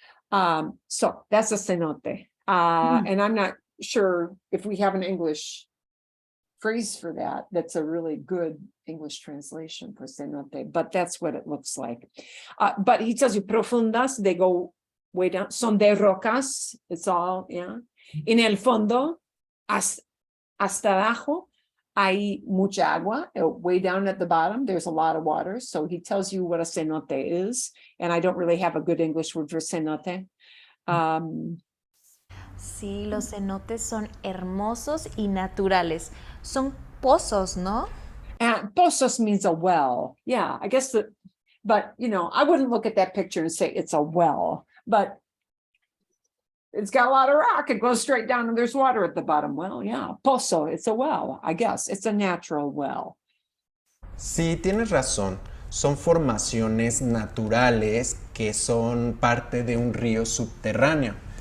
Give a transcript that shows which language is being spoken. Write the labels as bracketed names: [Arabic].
[English] So that's a cenote. And I'm not sure if we have an English phrase for that. That's a really good English translation for cenote, but that's what it looks like. But he tells you profundas, they go way down. [Spanish] Son de rocas, [English] it's all, yeah. [Spanish] En el fondo, hasta abajo, hay mucha agua. [English] Way down at the bottom, there's a lot of water. So he tells you what a cenote is. And I don't really have a good English word for cenote. [Spanish] Sí, los cenotes son hermosos y naturales. Son pozos, ¿no? [English] And pozos means a well. Yeah, I guess but you know, I wouldn't look at that picture and say it's a well, but it's got a lot of rock. It goes straight down and there's water at the bottom. Well, yeah, pozo, it's a well, I guess. It's a natural well. [Spanish] Sí, tienes razón. Son formaciones naturales que son parte de un río subterráneo.